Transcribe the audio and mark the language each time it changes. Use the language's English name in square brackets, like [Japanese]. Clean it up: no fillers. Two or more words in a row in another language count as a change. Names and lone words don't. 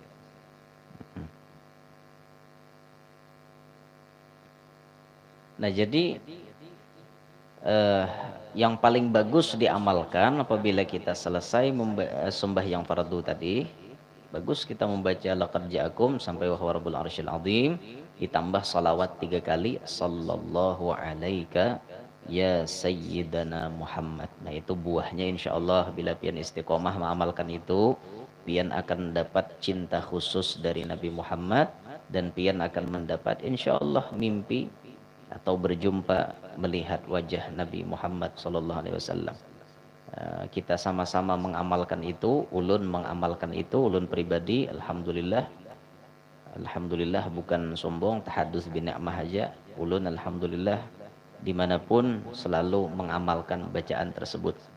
[Indonesian] Nah jadi yang paling bagus diamalkan apabila kita selesai sembahyang fardu tadi, bagus kita membaca [Arabic] لقد جاءكم [Indonesian] sampai [Arabic] وهو رب العرش العظيم, [Indonesian] ditambah salawat 3 kali [Arabic] صلى الله عليك يا سيدنا محمد. [Banjar] Nah itu buahnya insyaallah bila pian istiqomah mengamalkan itu, pian akan dapat cinta khusus dari Nabi Muhammad dan pian akan mendapat insyaallah mimpi atau berjumpa melihat wajah Nabi Muhammad [Arabic] صلى الله عليه وسلم. [Banjar] Kita sama-sama mengamalkan itu, ulun mengamalkan itu, ulun pribadi alhamdulillah bukan sombong, [Arabic] تحدث بالنعمة [Banjar] aja, ulun alhamdulillah dimanapun selalu mengamalkan bacaan tersebut.